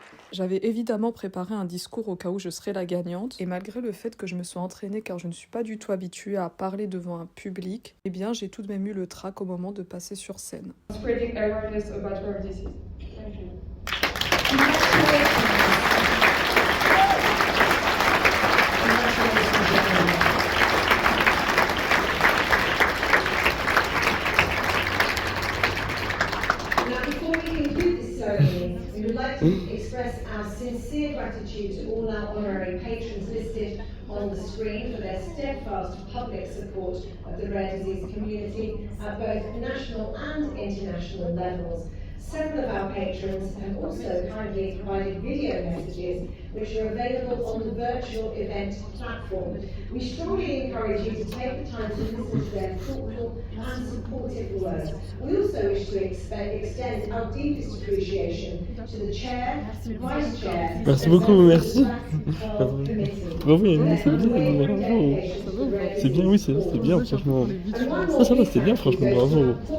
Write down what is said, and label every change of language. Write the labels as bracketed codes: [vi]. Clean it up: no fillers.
[fr] J'avais évidemment préparé un discours au cas où je serais la gagnante, et malgré le fait que je me sois entraînée car je ne suis pas du tout habituée à parler devant un public, eh bien j'ai tout de même eu le trac au moment de passer sur scène. [en] Spreading awareness about rare disease. Thank you. Now, before we conclude this ceremony, we would like to express our sincere gratitude to all our honorary patrons listed on the screen for their steadfast public support of the rare disease community at both national and international levels. Several of our patrons have also kindly provided video messages which are available on the virtual event platform. We strongly encourage you to take the time to listen to their thoughtful and supportive words. We also wish to extend our deepest appreciation to the Chair, Vice Chair, [fr] Merci beaucoup, merci. [en] of committee. [fr] Bravo, Yannick, c'est bien, bravo. C'est bien, oui, c'est bien, franchement. Ça va, c'était bien, franchement, bravo.